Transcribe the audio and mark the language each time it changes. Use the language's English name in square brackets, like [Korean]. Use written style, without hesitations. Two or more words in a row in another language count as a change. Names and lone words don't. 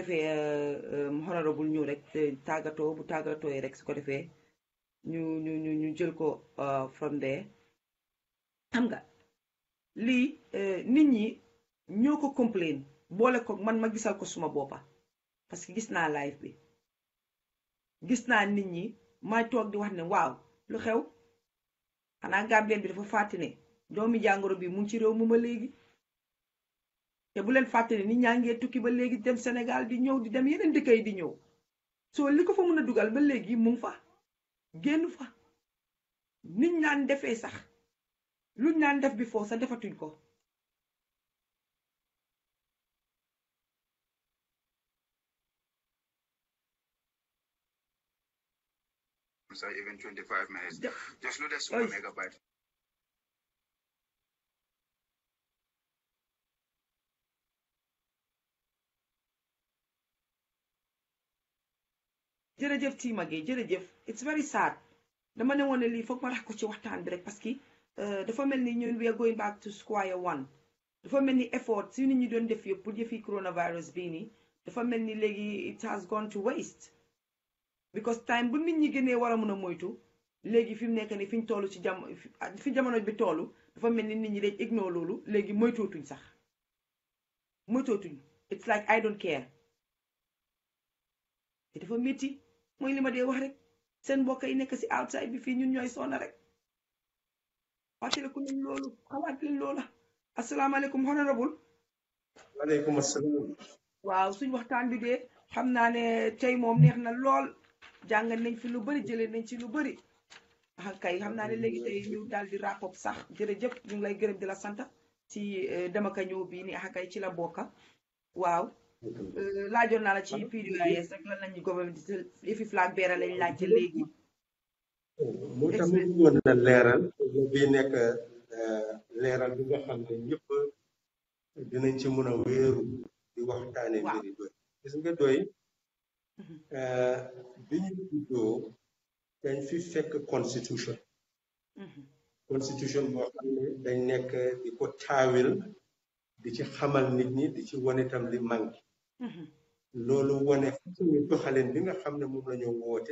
[Wolof] defee honorable ñëw rek tàggatoo bu tàggatoo rek su ko defee ñu jël ko [English] from there [Wolof] xam nga lii nit ñi ñoo ko complain boole ko man ma gisal ko suma boppa [French] parce que [Wolof] gis naa live bi gis naa nit ñi may toog di wax ne waaw lu xew xanaa Gambien bi dafa fàtte ne doomi jàngoro bi mu ngi ci réew mu ma léegi te bu leen fàtte ne nit ñaa ngee tukki ba léegi dem Sénégal di ñëw di dem yeneen dëkk yi di ñëw soo li ko fa mën a dugal ba léegi mu ngi fa génn fa nit ñaan defee sax luñ naan def bi foo sax defatuñ ko [English] even 25 minutes. Just load this 1 megabyte. [Wolof] jërëjëf Tima Gueye jërëjëf [English] it's very sad [Wolof] dama ne woon ne lii foog ma rax ko ci waxtaan bi rek [French] parce que [Wolof] dafa mel ni ñun [English] we are going back to square one [Wolof] dafa mel ni effort si nit ñi doon def yëpp pour jëfi coronavirus bii nii dafa mel ni léegi [English] it has gone to waste [Wolof] because time bu nit ñi gënee war a mën a moytu léegi fi mu nekk ni fi ñu toll ci fi jamono bi toll dafa mel ni nit ñi dañ ignore loolu léegi moytootuñ sax moytootuñ [English] it's like I don't care [Wolof] te dafa métti mooy li ma dee wax rek seen mbokk yi nekk si outside bi fii ñun ñooy sonna rek fàttaliku leen loolu xalaat leen loola asalaamaaleykum honorable waaleykum asalaam waaw suñ waxtaan bi dee xam naa ne tey moom neex na lool jàngal nañ fi lu bëri jëlee nañ ci lu bëri kay xam naa ne léegi tey ñu daal di rapport sax jërëjëf ñu ngi lay gërëm di la sant ci dama ka ñëw bii ni kay ci la bokka waaw laajoon naa la ci PDOIS rek lan lañu gouvernement yëfi [English] flag bearer [Wolof] lañ laajte léegi moo tax mu bëggoon na leeral bi nekk leeral bi nga xam ne ñëpp dinañ ci mën a wéeru di waxtaane mbiri doy gis nga doy bi ñu juddoo dañ fi fekk constitution boo xam ne dañ nekk di ko taawil di ci xamal nit ñi di ci wane itam li manqué loolu wane façon doxalin bi nga xam ne moom la ñu woote